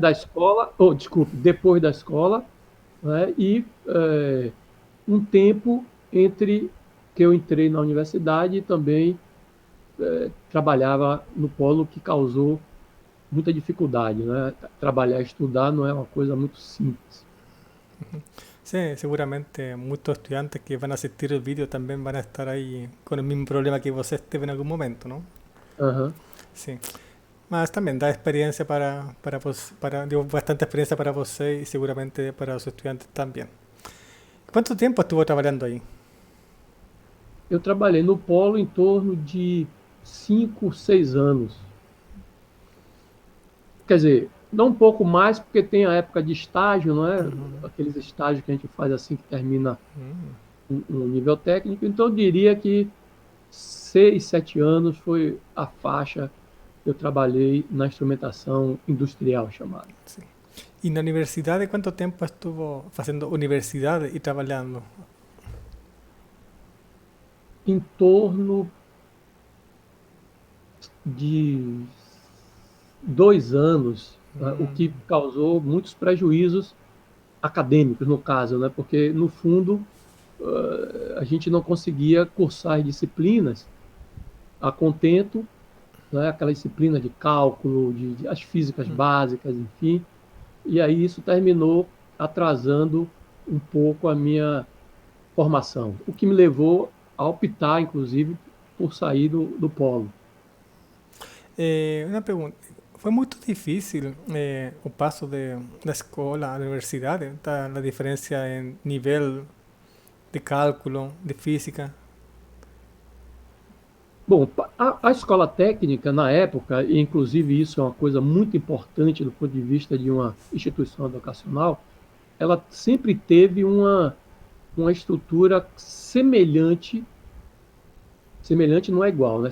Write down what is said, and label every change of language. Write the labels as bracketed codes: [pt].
[pt] da escola, desculpe, depois da escola, né, e um tempo entre que eu entrei na universidade e também trabalhava no polo, que causou muita dificuldade, né? Trabalhar e estudar não é uma coisa muito simples. [es] Sí, seguramente muchos estudiantes que van a asistir el vídeo también van a estar ahí con el mismo problema que vos teve en algún momento, ¿no? Uhum. Sí. Mas también da experiencia digo, bastante experiencia para vos y seguramente para los estudiantes también. ¿Cuánto tiempo estuvo trabajando ahí? [pt] Eu trabalhei no polo em torno de 5, 6 anos. Quer dizer, não um pouco mais, porque tem a época de estágio, não é? Aqueles estágios que a gente faz assim que termina um nível técnico. Então, eu diria que 6, 7 anos foi a faixa que eu trabalhei na instrumentação industrial chamada. [es] Sí. ¿Y en la universidad cuánto tiempo estuvo haciendo universidad y trabajando? [pt] Em torno de 2 anos, né, o que causou muitos prejuízos acadêmicos, no caso, né, porque, no fundo, a gente não conseguia cursar as disciplinas a contento, né, aquela disciplina de cálculo, as físicas básicas, enfim, e aí isso terminou atrasando um pouco a minha formação, o que me levou a optar, inclusive, por sair do polo. [es] Una pregunta. ¿Fue muy difícil el paso de la escuela a la universidad? ¿Está la diferencia en nivel de cálculo, de física? [pt] Bom, a escola técnica, na época, e inclusive isso é uma coisa muito importante do ponto de vista de uma instituição educacional, ela sempre teve uma estrutura semelhante não é igual, né?